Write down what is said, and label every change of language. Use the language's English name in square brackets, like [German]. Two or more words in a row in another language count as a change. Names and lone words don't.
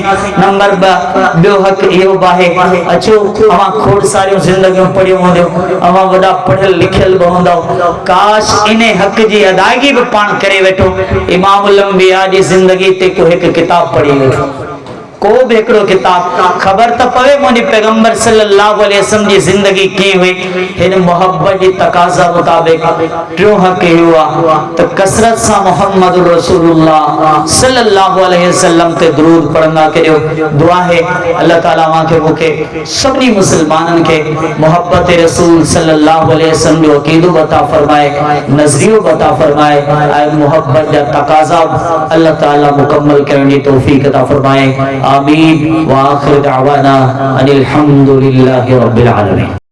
[Sindhi] नंबर 2, ॿियो हक़ इहो बि आहे, अचो अवां खोड़ सारियूं ज़िंदगियूं पढ़ियूं हूंदियूं, अवां वॾा पढ़ियल लिखियल बि हूंदव, काश इन हक़ जी अदायगी बि पाण करे वेठो। इमामुल अंबिया जी ज़िंदगी ते को हिकु किताब पढ़ी वेठो, को बि हिकिड़ो किताब, ख़बर त पवे मुंहिंजे पैगंबर [Arabic] صلى الله عليه وسلم [Sindhi] जी ज़िंदगी कीअं हुई। हिन मोहब्बत जी तक़ाज़ा मुताबिक़ टियों हक़ इहो आहे त कसरत सां [Arabic] محمد رسول الله صلى الله عليه وسلم [Sindhi] ते दुरूद पढ़ंदा करियो। दुआ है अल्लाह ताला अव्हांखे मूंखे सभिनी मुसलमाननि खे मोहब्बत रसूल [Arabic] صلى الله عليه وسلم [Sindhi] जो अक़ीदो अता फरमाए, नज़रियो अता फरमाए, ऐं मोहब्बत जा तक़ाज़ा अल्लाह ताला मुकम्मल करण जी तौफ़ीक़ अता फरमाए। [Arabic] آمين وآخر دعوانا أن الحمد لله رب العالمين.